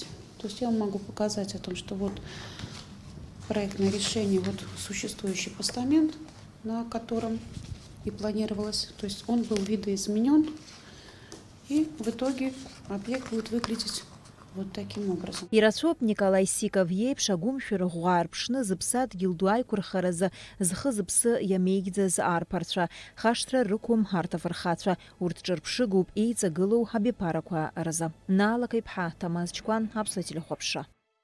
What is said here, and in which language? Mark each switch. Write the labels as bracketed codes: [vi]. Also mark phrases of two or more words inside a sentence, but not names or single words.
[ru] То есть я вам могу показать о том, что вот проектное решение, вот существующий постамент, на котором и планировалось, то есть он был видоизменен, и в итоге объект будет выглядеть вот таким образом. [ab] Ирацәоуп Николаи Сиков иеиԥш агәымшәара ӷәӷәа аарԥшны зыԥсадгьыл ду аиқәырхаразы зхы-зыԥсы иамеигӡаз арԥарцәа, хашҭра рықәым арҭ афырхацәа, урҭ ҿырԥшыгоуп еиҵагылоу абиԥарақәа рзы. Наалак иԥҳа Ҭамаз Ҷкәан, Аԥсуа телехәаԥшра.